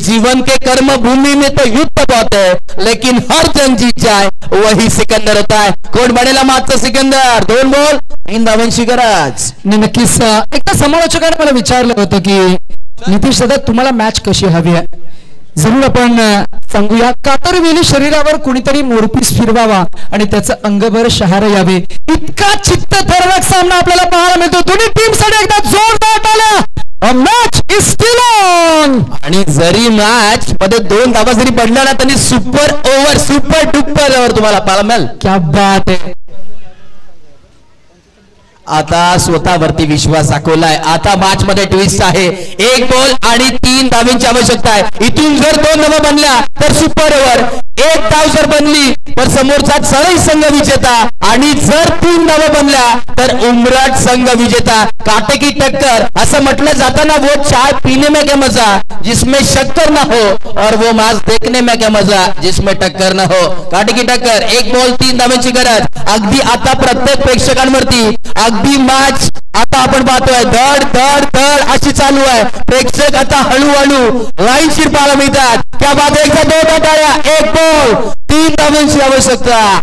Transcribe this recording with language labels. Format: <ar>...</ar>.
<hi>इस जीवन के कर्म भूमि में तो युद्ध बहुत है लेकिन हर जंग जीत जाए वही सिकंदर होता है.</hi> <mr>कोण बनेला मागचा सिकंदर? 2 बॉल 3 धाव्यांची गरज. नक्कीच एकदा समालोचकाने मला विचारलं होतं की नितीश दादा तुम्हाला मॅच कशी हवी आहे? जरूर आपण सांगूया. कातरवेली शरीरावर कुणीतरी मोरपीस फिरवावा आणि त्याचं अंगभर शहार यावे इतका चित्तथरारक सामना आपल्याला पाहायला मिळतो. दोन्ही टीम साठी एकदा जोरदार टाळ्या.</mr> <en>Match is still on.</en> <mr>आणि जरी मॅच मध्ये 2 धावा जरी पडल्या ना तरी super over super duper over तुम्हाला पाहायला मिळेल.</mr> <hi>क्या बात</hi> <mr>आहे. आता स्वतःवरती विश्वास दाखवलाय. आता मॅच मध्ये ट्विस्ट आहे. 1 बॉल आणि 3 धाव्यांची आवश्यकता आहे. इथून जर 2 धावा बनल्या तर सुपर ओव्हर. 1 धाव जर बनली तर समोरचा सरळ संघ विजेता आणि जर 3 धावा बनल्या तर उमरठ संघ विजेता.</mr> <hi>काटे की टक्कर</hi> <mr>असं म्हटलं जातं ना,</mr> <hi>वो चाय पीने में क्या मजा जिसमें शक्कर ना हो और वो मैच देखने में क्या मजा जिसमें टक्कर ना हो. काटे की टक्कर.</hi> <mr>1 बॉल 3 धावांची गरज. अगदी आता प्रत्येक प्रेक्षकांवरती अगदी मॅच आता आपण पाहतोय धड धड धड अशी चालू आहे. प्रेक्षक आता हळूहळू लाईनशीर पाहायला मिळतात. त्या बाद एकदा 2 टाळ्या. 1 बॉल 3 धावांची आवश्यकता.</mr>